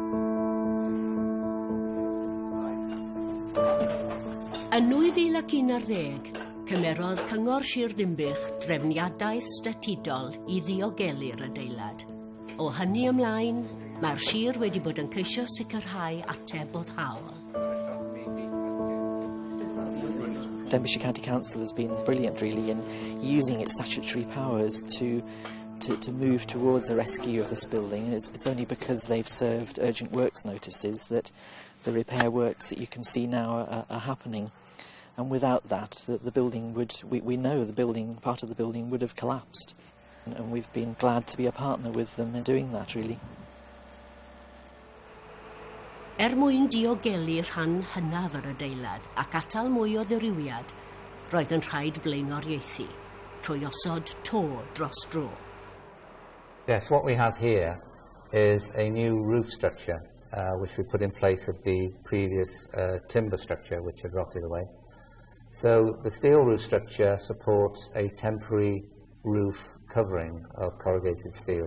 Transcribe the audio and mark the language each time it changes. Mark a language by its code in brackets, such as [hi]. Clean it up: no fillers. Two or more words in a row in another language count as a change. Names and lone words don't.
[cy] Yn 2011, cymerodd Cyngor Sir Dinbych drefniadaeth statudol i ddiogelu'r adeilad. O hynny ymlaen, mae'r sir wedi bod yn ceisio sicrhau ateb boddhaol. [en] Denbighshire County Council has been brilliant, really, in using its statutory powers to move towards a rescue of this building. And it's only because they've served urgent works notices that the repair works that you can see now are happening. And without that, the building would, we know the building, part of the building would have collapsed. And we've been glad to be a partner with them in doing that, really. [cy] Mwyn diogelu rhan hynaf yr adeilad ac atal mwy o ddirywiad, roedd yn rhaid blaenoriaethu, trwy osod to dros dro. [en] Yes, what we have here is a new roof structure, which we put in place of the previous timber structure, which had rotted away. So the steel roof structure supports a temporary roof covering of corrugated steel.